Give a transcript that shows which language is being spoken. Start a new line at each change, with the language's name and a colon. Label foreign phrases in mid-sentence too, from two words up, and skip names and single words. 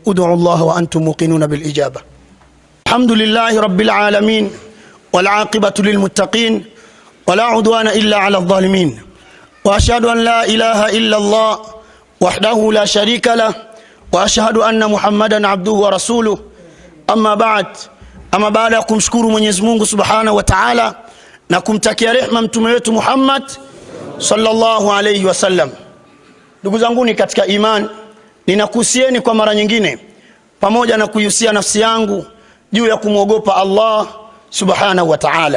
Arabic: ادعوا الله وأنتم موقنون بالإجابة. الحمد لله رب العالمين والعاقبة للمتقين ولا عدوان إلا على الظالمين وأشهد أن لا إله إلا الله وحده لا شريك له وأشهد أن محمدا عبده ورسوله. أما بعد
Swahili: ya kumshukuru Mwenyezi Mungu
Arabic: سبحانه وتعالى
Swahili: na kumtakia rehema mtume wetu Muhammad
Arabic: صلى الله عليه وسلم.
Swahili: Ndugu zangu katika iman, ninakuhusieni kwa mara nyingine pamoja na kuihusia nafsi yangu juu ya kumwogopa Allah
Arabic: سبحانه وتعالى.